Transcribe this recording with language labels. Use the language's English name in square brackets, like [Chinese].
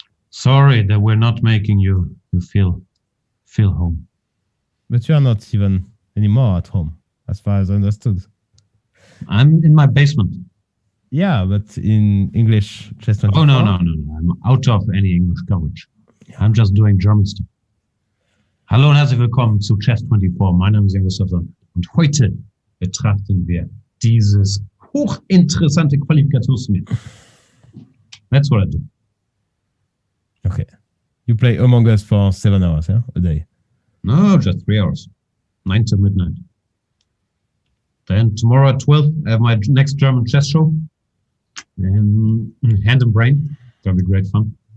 [English] Sorry that we're not making you feel home. But you are not even anymore at home, as far as I understood. I'm in my basement. Yeah, but in English Chess 24. Oh, no. I'm out of any English coverage. I'm just doing German stuff. [German] Hallo und herzlich willkommen zu Chess 24. Mein Name ist Magnus Carlsen und heute betrachten wir dieses hochinteressante Qualifikationsturnier. [English] That's what I do. Okay. You play Among Us for 7 hours, yeah? A day? No, just 3 hours. 9 to midnight. Then tomorrow at 12, I have my next German chess show. And Hand and Brain. That'll be great fun.